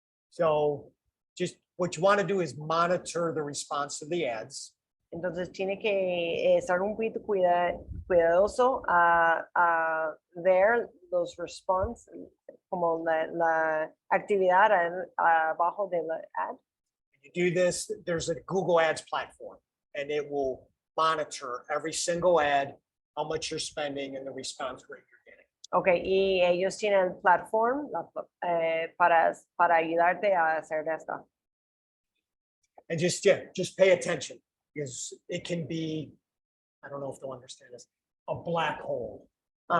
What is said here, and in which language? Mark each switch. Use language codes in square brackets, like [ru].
[en] So just what you want to do is monitor the response to the ads. [es] Entonces tiene que estar un poquito cuidadoso a ver los response, como la actividad abajo de la ad. [en] You do this, there's a Google Ads platform, and it will monitor every single ad, how much you're spending, and the response rate you're getting. [es] Ok, y ellos tienen el platform para ayudarte a hacer esto. [en] And just pay attention, because it can be, I don't know if they'll understand this, a black hole of